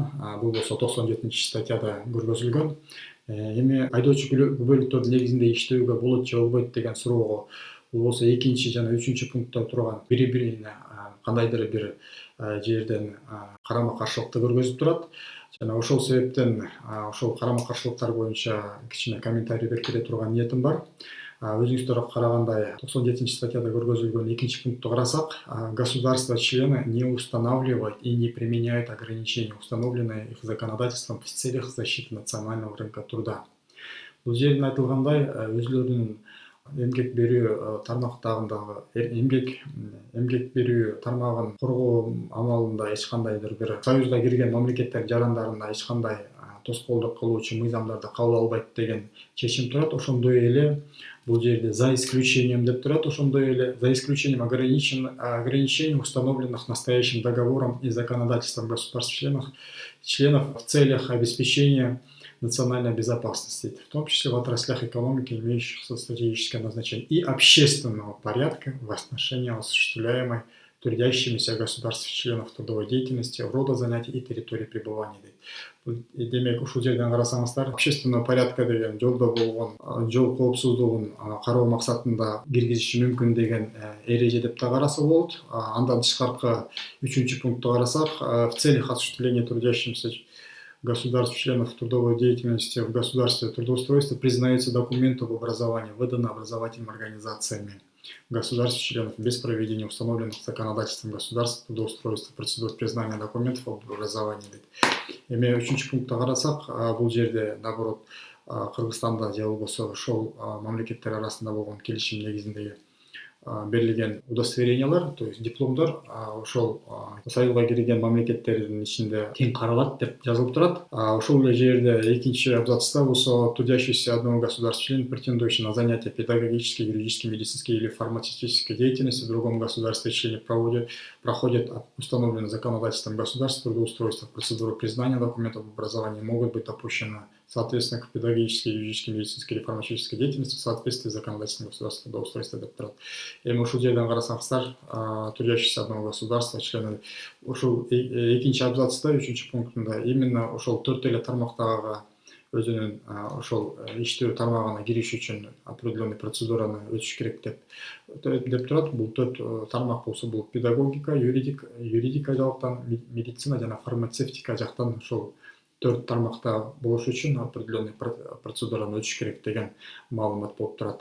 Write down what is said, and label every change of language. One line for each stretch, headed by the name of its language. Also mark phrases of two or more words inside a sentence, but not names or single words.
Kyrgyz: Бул болсо 97-статьяда көргөзүлгөн. Эми айдоочу күбөлүктөрдүн негизинде иштөөгө болот же болбойт деген суроого бул болсо 2 жана 3 пунктта турган бири-бирине кандайдыр бир жерден карама каршылыкты көргөзүп турат. Жана ошол себептен ошол карама каршылыктар боюнча кичине комментарий берип кете турган ниетим бар. Өзүңүздөр карагандай 97-статьяда көргөзүлгөн 2 пункту карасак,
Russian: государства-члены не устанавливают и не применяют ограничения, установленные их законодательством в целях защиты национального рынка труда.
Kyrgyz: Бул жерден айтылгандай, өзүлөрүнүн эмгек берүү тармактарындагы эмгек берүү тармагын коргоо амалында эч кандайдыр бир союзга кирген мамлекеттер жарандарына эч кандай тоскоолдук кылуучу мыйзамдарды кабыл албайт деген чечим турат. Ошондой эле бул жерде
Russian: за исключением
Kyrgyz: деп турат.
Russian: Ошондой эле за исключением ограничений, установленных настоящим договором и законодательством государств-членов в целях обеспечения национальной безопасности, в том числе в отраслях экономики, имеющих стратегическое назначение, и общественного порядка в отношении осуществляемой трудящимися государств-членов трудовой деятельности, рода занятий и территории пребывания.
Kyrgyz: Демек, ушул жерден карасаңыздар,
Russian: общественного порядка
Kyrgyz: деген жолдо болгон жол коопсуздугун кароо максатында киргизиши мүмкүн деген эреже деп да караса болот. Андан тышкаркы 3-пункту карасак,
Russian: в целях осуществления трудящимся государств-членов трудовой деятельности в государстве трудоустройства признаются документы об образовании, выданные образовательными организациями государств-членов без проведения установленных законодательством государств трудоустройства процедур признания документов об образовании.
Kyrgyz: Эми 3-пунктта карасак, бул жерде наоборот Кыргызстанда же болбосо ошол мамлекеттер арасында болгон келишим негизинде берилген удостоверениялар,
Russian: то есть
Kyrgyz: дипломдор ошол союзга кирген мамлекеттердин ичинде тең каралат деп жазылып турат. Ошол эле жерде 2-абзацта болсо
Russian: трудящийся одного государства-члена, претендующий на занятия педагогической, юридической, медицинской или фармацевтической деятельности в другом государстве-члене проходит установленное законодательством государства трудоустройства процедуру признания документов об образовании, могут быть допущены соответственно к педагогической, юридической, медицинской или фармацевтической деятельности в соответствии с законодательством государства трудоустройства
Kyrgyz: деп турат. Эми ушул жерден карасаңыздар,
Russian: трудящийся одного государства члены
Kyrgyz: ушул 2-абзацта 3-пунктунда именно ошол 4 эле тармактагы өзүнүн ошол иштөө тармагына кириш үчүн
Russian: определенный процедураны
Kyrgyz: өтүш керек деп турат. Бул 4 тармак болсо бул педагогика, юридика жактан, медицина жана фармацевтика жактан ошол 4 тармакта болуш үчүн
Russian: определенный процедураны
Kyrgyz: өтүш керек деген маалымат болуп турат.